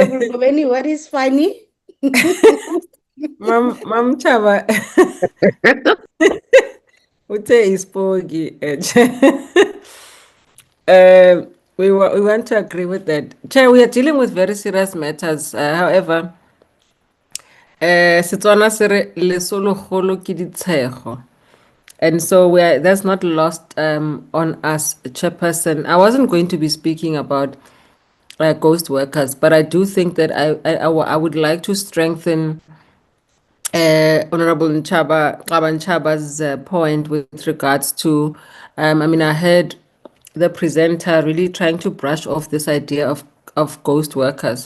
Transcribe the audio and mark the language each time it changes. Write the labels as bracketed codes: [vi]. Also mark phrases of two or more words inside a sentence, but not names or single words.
[en] Honorable Ngobeni, what is funny? Mam Chaba. Ute is pogi. We want to agree with that. Chair, we are dealing with very serious matters. However, [tn] Setswana se re lesolo golo ke ditshego. [en] And so that's not lost on us, Chairperson. I wasn't going to be speaking about ghost workers, but I do think that I would like to strengthen Honorable Nchaba's point with regards to, I mean, I heard the presenter really trying to brush off this idea of ghost workers.